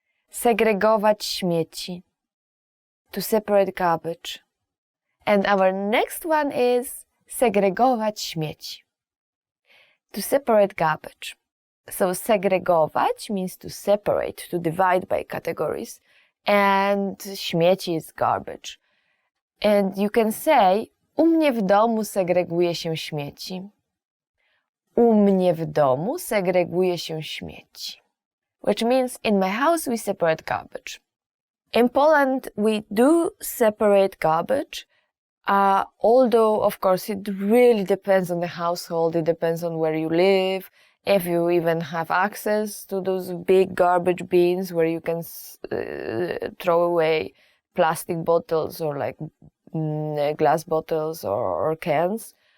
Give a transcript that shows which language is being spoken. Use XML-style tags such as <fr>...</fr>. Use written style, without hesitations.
<pl>Segregować śmieci.</pl> <en>To separate garbage. And our next one is</en> <pl>segregować śmieci.</pl> <en>To separate garbage. So segregować means to separate, to divide by categories, and śmieci is garbage. And you can say,</en> <pl>u mnie w domu segreguje się śmieci. U mnie w domu segreguje się śmieci.</pl> <en>Which means, in my house we separate garbage. In Poland, we do separate garbage, although, of course, it really depends on the household, it depends on where you live, if you even have access to those big garbage bins where you can throw away plastic bottles or like glass bottles or cans.</en>